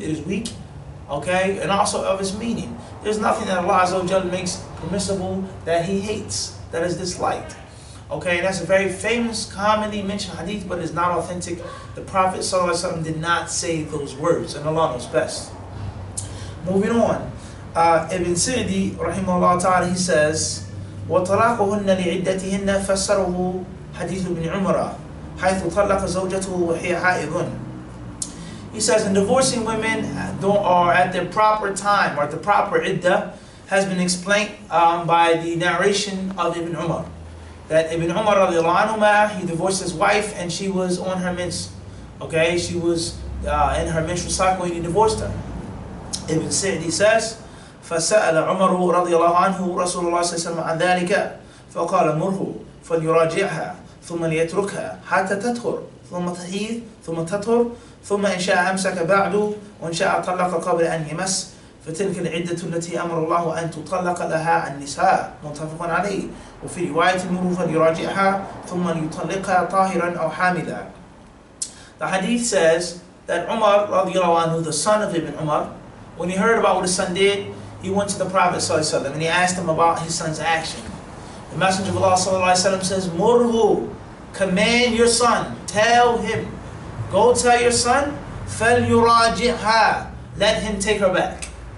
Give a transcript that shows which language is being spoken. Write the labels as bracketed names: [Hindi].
[English] It is weak, okay, and also of its meaning. There's nothing that Allah Azza wa Jalla makes permissible that He hates, that is disliked. Okay, that's a very famous, commonly mentioned hadith, but it's not authentic. The Prophet ﷺ did not say those words, and Allah knows best. Moving on. [Arabic] Ibn Sa'di, rahimahullah ta'ala, [English] he says, [Arabic] وَطَلَاقُهُنَّ لِعِدَّتِهِنَّ فَسَّرُهُ حديث ابن عمر حيث طلق زوجته وهي حائض. [English] He says, in divorcing women or at the proper time or at the proper iddah has been explained by the narration of Ibn Umar. That Ibn Umar radiallahu anhu, he divorced his wife and she was on her mens. Okay, she was in her menstrual cycle and he divorced her. Ibn Sa'di says, [Arabic] فسأل عمر رضي الله عنه رسول الله صلى الله عليه وسلم عن ذلك فقال مره فليراجعها ثم ليتركها حتى تطهر ثم تحيض ثم تطهر ثم إن شاء أمسك بعد وإن شاء طلق قبل أن يمس فتلك العدة التي أمر الله أن تطلق لها النساء متفق عليه وفي رواية مره فليراجعها ثم ليطلقها طاهرا أو حاملا. [English] The hadith says that Umar radiallahu anhu, the son of Ibn Umar, when he heard about what his son did, he went to the Prophet ﷺ and he asked him about his son's action. The Messenger of Allah ﷺ says, Murhu, command your son, tell him, go tell your son, [Arabic] فَلْيُرَاجِعْهَا, [English] let him take her back.